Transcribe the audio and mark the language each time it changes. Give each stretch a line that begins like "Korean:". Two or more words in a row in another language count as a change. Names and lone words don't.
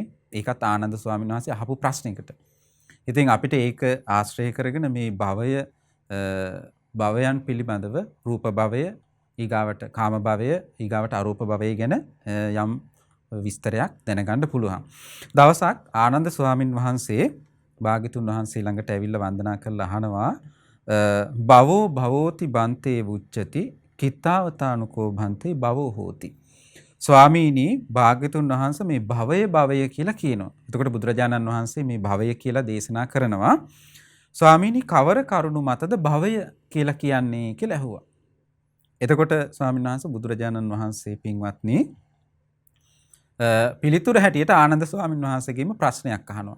Sinhala: ඒකත් ආනන්ද ස්වාමීන් වහන්සේ අහපු ප්‍රශ්නයකට. ඉතින් අපිට ඒක ආශ්‍රය කරගෙන මේ භවයන් පිළිබඳව රූප භවය, ඊගාවට කාම භවය, ඊගාවට අරූප භවය ගැන යම් විස්තරයක් දැනගන්න පුළුවන්. දවසක් ආනන්ද ස්වාමින් වහන්සේ භාග්‍යතුන් වහන්සේ ළඟට ඇවිල්ලා වන්දනා කරලා අහනවා,
Pali: භවෝ භවෝති බන්තේ වුච්චති කිත්තාවතානුකෝ බන්තේ භවෝ හෝති.
Sinhala: ස්වාමීනි, භාග්‍යතුන් වහන්සේ මේ භවය කියලා කියනවා. එතකොට බුදුරජාණන් වහන්සේ මේ භවය කියලා දේශනා කරනවා. ස්වාමීනි, කවර කරුණු මතද භවය කියලා කියන්නේ කියලා ඇහුවා. එතකොට ස්වාමීන් වහන්සේ බුදුරජාණන් වහන්සේ පින්වත්නි පිළිතුර හැටියට ආනන්ද ස්වාමීන් වහන්සේගෙම ප්‍රශ්නයක් අහනවා.